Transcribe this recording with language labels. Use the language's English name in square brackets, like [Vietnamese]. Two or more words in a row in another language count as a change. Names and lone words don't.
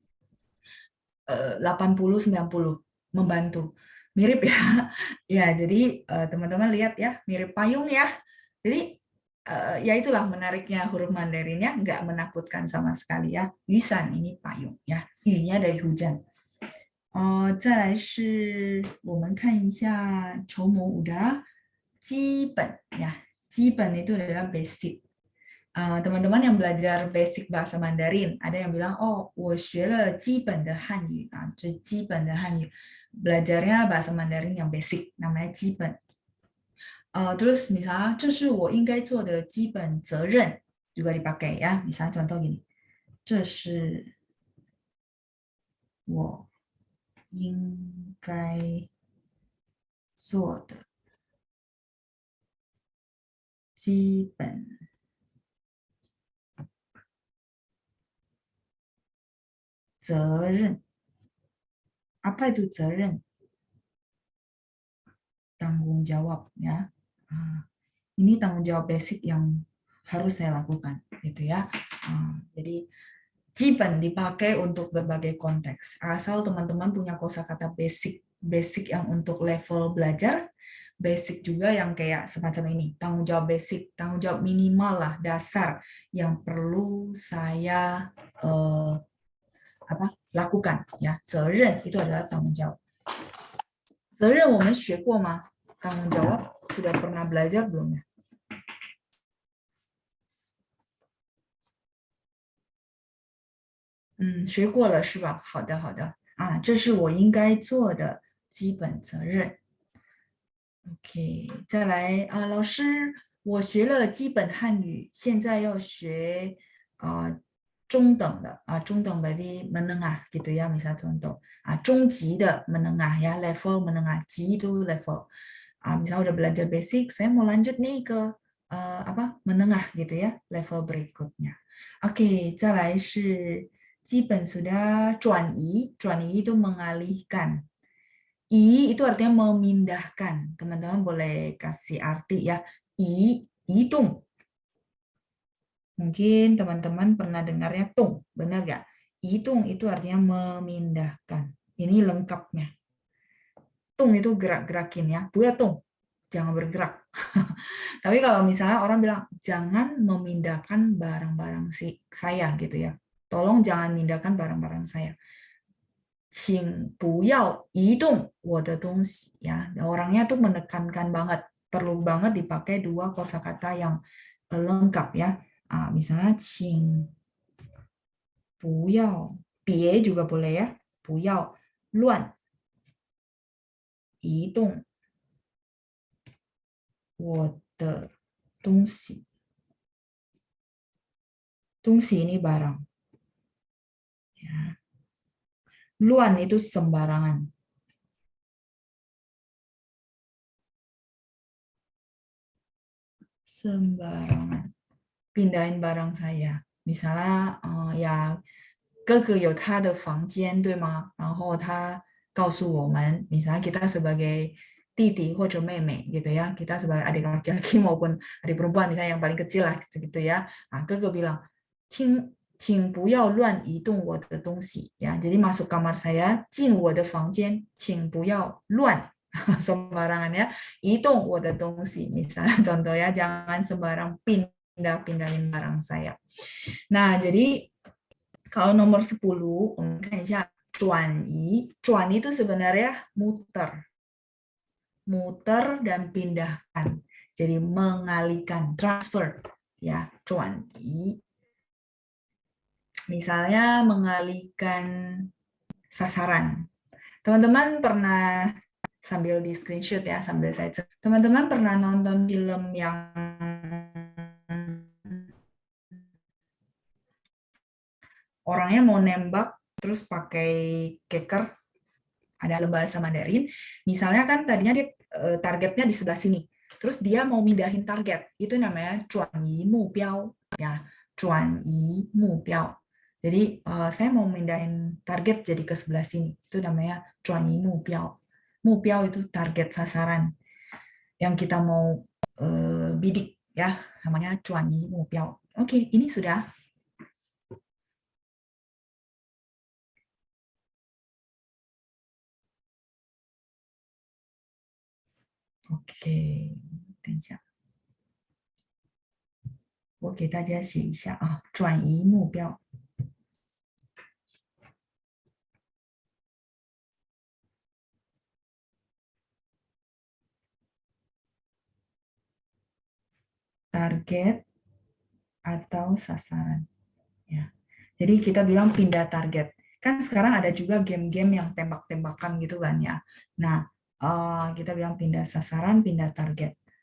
[Indonesian] 80-90 membantu. Mirip ya. Ya, jadi teman-teman lihat ya, mirip payung ya. Jadi ya itulah menariknya huruf Mandarinnya, nggak menakutkan sama sekali ya. Yusan ini payung ya. Yu-nya dari hujan. [Chinese] 再来是我们看一下筹谋舞的基本ya. [Indonesian] 基本 itu adalah basic. Teman-teman yang belajar basic bahasa Mandarin, ada yang bilang, oh, [Chinese] 我学了基本的汉语啊，这基本的汉语 [Indonesian] belajarnya bahasa Mandarin yang basic, namanya 基本。terus misalnya, [Chinese] 这是我应该做的基本责任 [Indonesian] juga dipakai ya. Misalnya contoh gini, [Chinese] 这是我应该做的基本责任. [Indonesian] Apa itu 责任? Tanggung jawab ya. Ini tanggung jawab basic yang harus saya lakukan gitu ya. Jadi jiban dipakai untuk berbagai konteks. Asal teman-teman punya kosakata basic yang untuk level belajar, basic juga yang kayak semacam ini, tanggung jawab basic, tanggung jawab minimal lah, dasar yang perlu saya lakukan ya. 责任 itu adalah tanggung jawab. [Chinese] 责任我们学过吗? [Indonesian] Tanggung jawab sudah pernah belajar belum ya? [Chinese] 学过了是吧？好的，好的。这是我应该做的基本责任。OK， 再来老师，我学了基本汉语，现在要学中等的中等 [Indonesian] berarti menengah gitu ya, misal contoh [Chinese] 中级的 [Indonesian] menengah ya, level menengah, [Chinese] 级 [Indonesian] itu level. Misal udah belajar basic, saya mau lanjut nih ke menengah gitu ya, level berikutnya. Oke, [Chinese] 再来是 基本 [Indonesian] sudah 转移 itu mengalihkan. I itu artinya memindahkan. Teman-teman boleh kasih arti ya. Idung. Mungkin teman-teman pernah dengarnya tung, benar nggak? Idung itu artinya memindahkan. Ini lengkapnya. Tung itu gerak-gerakin ya. Buya tung, jangan bergerak. Tapi kalau misalnya orang bilang, jangan memindahkan barang-barang saya gitu ya. Tolong jangan mindahkan barang-barang saya. [Chinese] 请不要移动我的东西 ya. [Indonesian] Orangnya tuh menekankan banget, perlu banget dipakai dua kosakata yang lengkap ya. Misalnya [Chinese] 请不要 [Indonesian] 别 juga boleh ya. [Chinese] 不要乱移动我的东西. [Indonesian] 东西 ini barang. Ya. Luan itu sembarangan. Sembarangan. Pindahin barang saya. Misalnya ya [Chinese] 哥哥有他的房间对吗？然后他告诉我们 [Indonesian] misalnya kita sebagai [Chinese] 弟弟或者妹妹 [Indonesian] gitu ya, kita sebagai adik laki-laki maupun adik perempuan misalnya yang paling kecil lah gitu ya. [Chinese] 哥哥 bilang 请不要乱移动我的东西 ya. [Indonesian] Jadi masuk kamar saya, [Chinese] 进我的房间，请不要乱 [Indonesian] sembarangan ya. [Chinese] 移动我的东西 [Indonesian] misalnya contoh ya, jangan sembarang pindahin barang saya. Nah, jadi kalau nomor 10, kan ya, [Chinese] 转移. [Indonesian] 转移 itu sebenarnya muter. Muter dan pindahkan. Jadi mengalihkan, transfer ya, [Chinese] 转移. [Indonesian] Misalnya mengalihkan sasaran. Teman-teman pernah sambil di screenshot ya, sambil saya cek. Teman-teman pernah nonton film yang orangnya mau nembak terus pakai keker, ada dalam bahasa Mandarin. Misalnya kan tadinya dia targetnya di sebelah sini. terus dia mau mindahin target, itu namanya [Chinese] 转移目标 [Indonesian] ya, [Chinese] 转移目标. [Indonesian] Jadi saya mau mindahin target jadi ke sebelah sini, itu namanya [Chinese] 转移目标. [Indonesian] 目标 itu target sasaran yang kita mau bidik ya, namanya [Chinese] 转移目标. [Indonesian] Oke, ini sudah. [Chinese] OK，等一下，我给大家写一下啊，转移目标。 [Indonesian] target atau sasaran. Ya. Jadi kita bilang pindah target. Kan sekarang ada juga game-game yang tembak-tembakan gitu kan ya. Nah, kita bilang pindah sasaran, pindah target.